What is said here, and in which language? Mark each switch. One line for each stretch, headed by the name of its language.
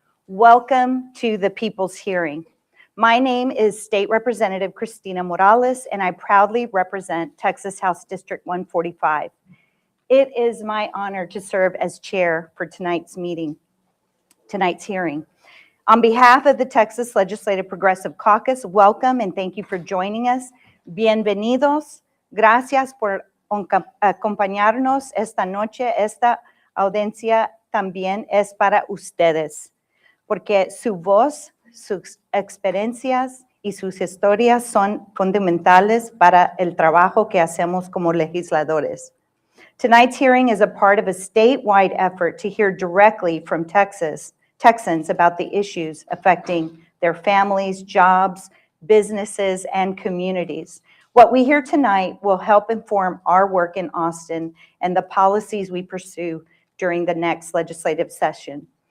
English: Welcome to the People's hearing. My name is State Representative Christina Morales, and I proudly represent Texas House District 145. It is my honor to serve as chair for tonight's hearing. On behalf of the Texas Legislative Progressive Caucus, welcome and thank you for joining us.
Spanish: Bienvenidos. Gracias por acompañarnos esta noche. Esta audiencia también es para ustedes, porque su voz, sus experiencias y sus historias son fundamentales para el trabajo que hacemos como legisladores.
English: Tonight's hearing is a part of a statewide effort to hear directly from Texans about the issues affecting their families, jobs, businesses, and communities. What we hear tonight will help inform our work in Austin and the policies we pursue during the next legislative session.